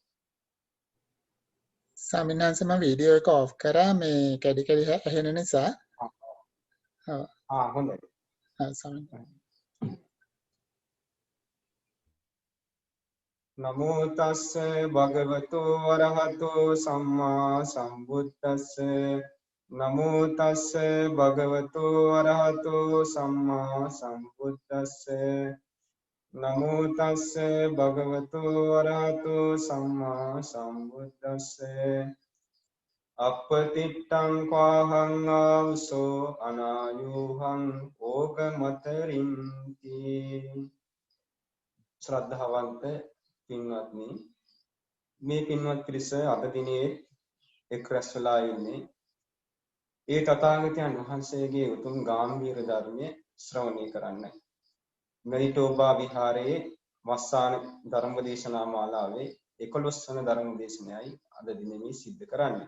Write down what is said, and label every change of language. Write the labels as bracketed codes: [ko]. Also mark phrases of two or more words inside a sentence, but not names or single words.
[si] ස්වාමීන් වහන්සේ මම වීඩියෝ එක ඔෆ් කරා මේ කැඩි කැඩි ඇහෙන නිසා. හොඳයි. ස්වාමීන් [pi] නමෝ තස්ස භගවතු වරහතෝ සම්මා සම්බුද්දස්ස. නමෝ තස්ස භගවතු වරහතෝ සම්මා සම්බුද්දස්ස. නමෝ තස්ස භගවතු වරහතෝ සම්මා සම්බුද්දස්ස. අපතිට්ඨං කාහං ආවසෝ අනායුහං ඕගමතරින්ති. [si] ශ්‍රද්ධාවන්ත පින්වත්නි, මේ පින්වත් පිරිස අද දිනේ එක් රැස් වෙලා ඉන්නේ ඒ තථාගතයන් වහන්සේගේ උතුම් ගාම්භීර ධර්මයේ ශ්‍රවණය කරන්නයි. මෙරිටෝබා විහාරයේ වස්සාන ධර්ම දේශනා මාලාවේ 11 වන ධර්ම දේශනයයි අද දිනේ සිද්ධ කරන්නේ.